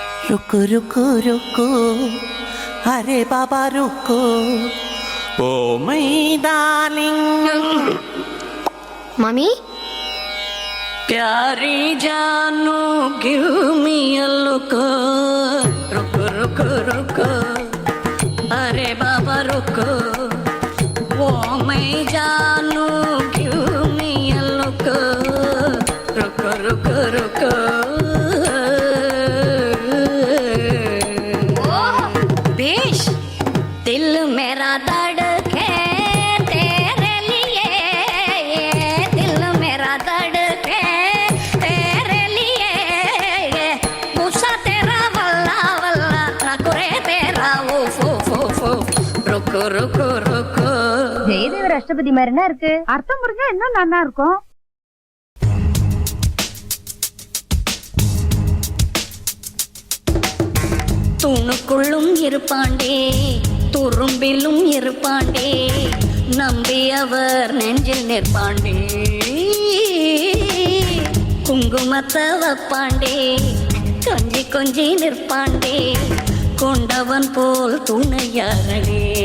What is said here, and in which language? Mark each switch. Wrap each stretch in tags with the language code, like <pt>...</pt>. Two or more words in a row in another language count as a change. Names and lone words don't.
<hi>रुको रुको रुको अरे बाबा रुको ओ</hi> <en>my darling</en> <hi>मम्मी प्यारी जानू</hi> <en>give me a look</en> <hi>रुको रुको रुको अरे बाबा रुको ओ मैं जानू</hi> <en>give me a look</en> <hi>रुको रुको रुको दिल मेरा धड़के तेरे लिए दिल मेरा धड़के तेरे लिए गुस्सा तेरा वल्ला वल्ला नकुरे तेरा वो फो फो फो रुको रुको रुको</hi> <ta>ஜெயதேவர் அஷ்டபதி மாதிரினா இருக்கு. அர்த்தம் புரிஞ்சா இன்னும் நல்லா இருக்கும். தூணுக்குள்ளும் இருப்பாண்டே துரும்பிலும் இருப்பாண்டே நம்பி அவர் நெஞ்சில் நிற்பாண்டே குங்குமத்தை வைப்பாண்டே கொஞ்சி கொஞ்சி நிற்பாண்டே கொண்டவன் போல் துணையாரே</ta>